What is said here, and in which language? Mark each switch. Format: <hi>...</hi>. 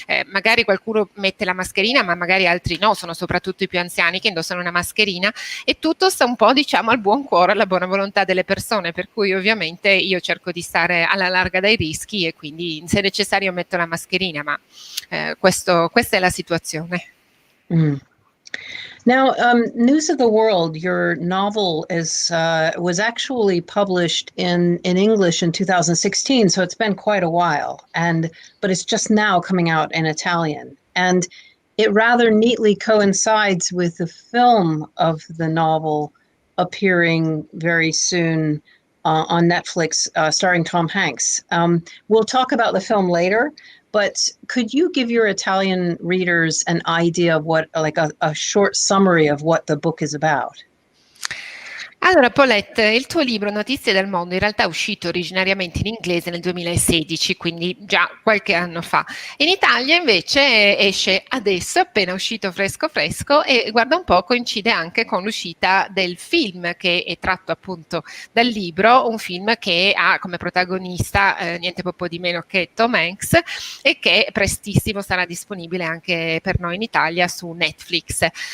<it>Magari qualcuno mette la mascherina, ma magari altri no, sono soprattutto i più anziani che indossano una mascherina, e tutto sta un po', diciamo, al buon cuore, alla buona volontà delle persone, per cui ovviamente io cerco di stare alla larga dai rischi e quindi se necessario metto la mascherina, ma questa è la situazione. Mm.</it> <en>Now, News of the World, your novel was actually published in English in 2016, so it's been quite a while, but it's just now coming out in Italian. And it rather neatly coincides with the film of the novel appearing very soon on Netflix, starring Tom Hanks. We'll talk about the film later, but could you give your Italian readers an idea of what, like a short summary of what the book is about?</en> <it>Allora, Paulette, il tuo libro Notizie del mondo in realtà è uscito originariamente in inglese nel 2016, quindi già qualche anno fa. In Italia invece esce adesso, appena uscito fresco fresco, e guarda un po' coincide anche con l'uscita del film che è tratto appunto dal libro, un film che ha come protagonista niente poco di meno che Tom Hanks, e che prestissimo sarà disponibile anche per noi in Italia su Netflix.</it>